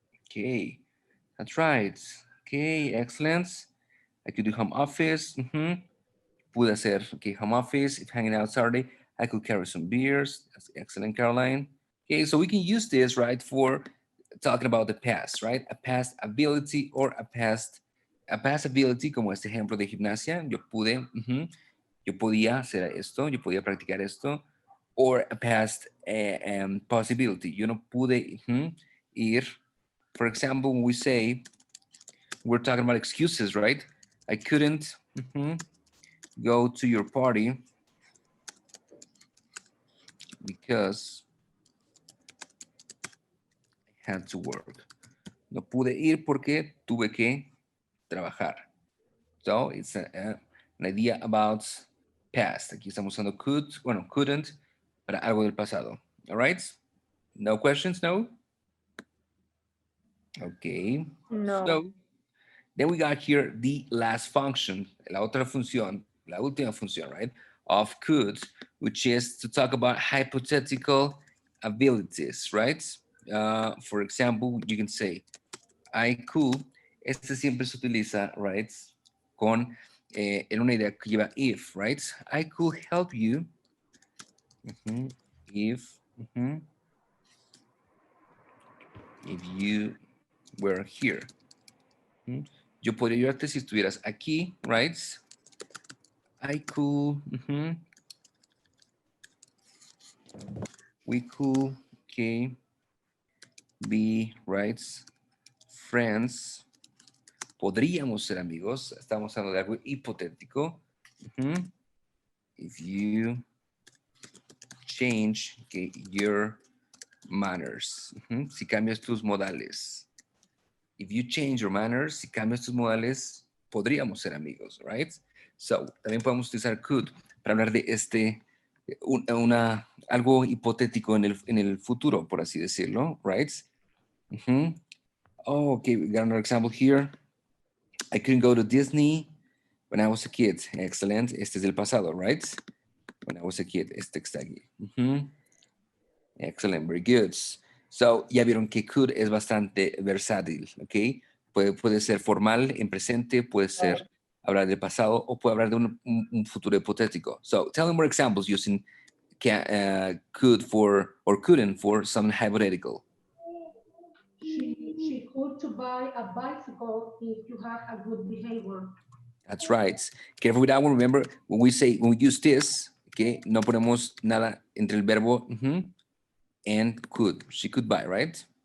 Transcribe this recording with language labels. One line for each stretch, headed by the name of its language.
English: Okay. That's right. Okay. Excellent. I could do home office.
Spanish: Pude hacer,
English: okay, home office. If hanging out Saturday, I could carry some beers. That's excellent, Caroline. Okay, so we can use this, right, for talking about the past, right? A past ability or a past ability,
Spanish: como este ejemplo de gimnasia. Yo pude, yo podía hacer esto, yo podía practicar esto.
English: Or a past possibility.
Spanish: Yo no pude ir.
English: For example, when we say, we're talking about excuses, right? I couldn't go to your party because I had to work.
Spanish: No pude ir porque tuve que trabajar.
English: So it's an idea about past.
Spanish: Aquí estamos usando could, bueno, couldn't, para algo del pasado.
English: All right? No questions, no? Okay. No. So then we got here the last function,
Spanish: la otra función, la última función,
English: right, of could, which is to talk about hypothetical abilities, right? For example, you can say, I could,
Spanish: este siempre se utiliza, right, con en una idea que lleva
English: if, right? I could help you if you were here.
Spanish: Yo podría ayudarte si estuvieras aquí, right?
English: I could, we could, okay, be, right, friends.
Spanish: Podríamos ser amigos. Estamos hablando de algo hipotético.
English: If you change, okay, your manners.
Spanish: Si cambias tus modales.
English: If you change your manners,
Spanish: si cambias tus modales, podríamos ser amigos, right? So, también podemos utilizar could para hablar de algo hipotético en el futuro, por así decirlo, right?
English: Oh, okay, we got another example here. I couldn't go to Disney when I was a kid. Excellent.
Spanish: Este es del pasado,
English: right? When I was a kid.
Spanish: Este está aquí.
English: Excellent, very good.
Spanish: So, ya vieron que could es bastante versátil, ¿ok? Puede ser formal en presente, puede ser hablar del pasado o puede hablar de un futuro hipotético.
English: So, tell me more examples using could for or couldn't for something hypothetical. She could to buy a bicycle if you had a good behavior. That's right. Careful with that one. Remember, when we use this, okay,
Spanish: no ponemos nada entre el verbo
English: and could. She could buy, right?